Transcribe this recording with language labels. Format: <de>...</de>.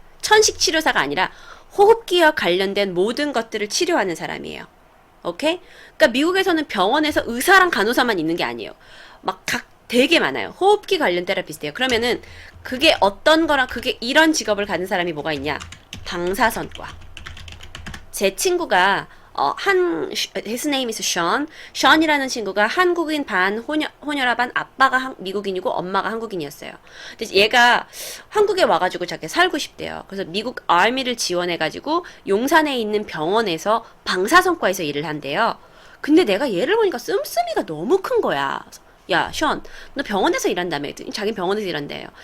<ko>천식 치료사가 아니라 호흡기와 관련된 모든 것들을 치료하는 사람이에요. 오케이? 그러니까 미국에서는 병원에서 의사랑 간호사만 있는 게 아니에요. 막 되게 많아요. 호흡기 관련 테라피스트예요. 그러면은 그게 어떤 거랑 그게 이런 직업을 가진 사람이 뭐가 있냐? 방사선과. 제 친구가</ko> <en>his name is Sean.</en> <ko>Sean이라는 친구가 한국인 반 호녀라 반, 아빠가 미국인이고 엄마가 한국인이었어요. 근데 얘가 한국에 와가지고 자기 살고 싶대요. 그래서 미국 아미를 지원해가지고 용산에 있는 병원에서 방사선과에서 일을 한대요. 근데 내가 얘를 보니까 씀씀이가 너무 큰 거야. 야, 션, 너 병원에서 일한다며? 자기는 병원에서 일한대요.</ko>